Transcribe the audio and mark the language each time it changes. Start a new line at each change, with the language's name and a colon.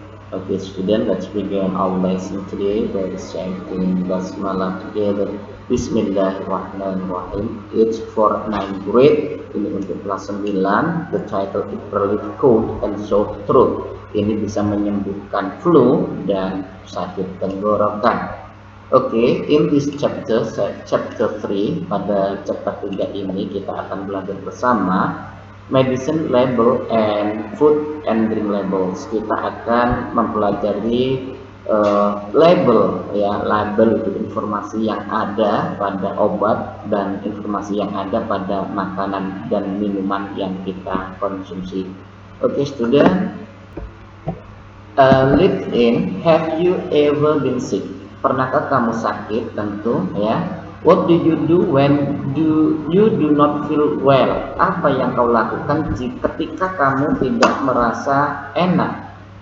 English: Okay, student, let's begin our lesson today by reciting Basmalah together. Bismillahirrahmanirrahim. It's for 9th grade.
Indonesian: Ini untuk kelas 9.
English: The title is Relief Cold and Sore Throat.
Indonesian: Ini bisa menyembuhkan flu dan sakit tenggorokan.
English: Okay, in this chapter 3,
Indonesian: pada chapter 3 ini kita akan belajar bersama
English: medicine label and food and drink labels.
Indonesian: Kita akan mempelajari label, ya, label itu informasi yang ada pada obat dan informasi yang ada pada makanan dan minuman yang kita konsumsi.
English: Okay, student, live in, have you ever been sick?
Indonesian: Pernahkah kamu sakit? Tentu, ya.
English: What do you do when you do not feel well?
Indonesian: Apa yang kau lakukan ketika kamu tidak merasa enak?